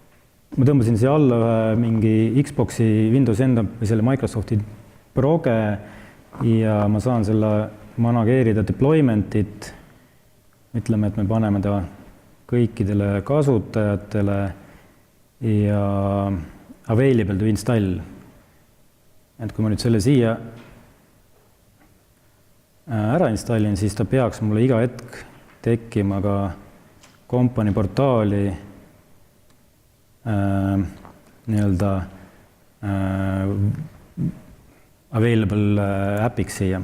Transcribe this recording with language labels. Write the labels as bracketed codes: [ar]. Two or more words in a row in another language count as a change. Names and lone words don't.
[et] Et ma tõmbasin siia alla ühe mingi Xboxi Windows enda või selle Microsofti proge ja ma saan selle manageerida deployment'it. Ütleme, et me paneme ta kõikidele kasutajatele ja [en] available to install. [et] Et kui ma nüüd selle siia ära installin, siis ta peaks mulle iga hetk tekkima ka kompanii portaali nii-öelda available äpiks siia.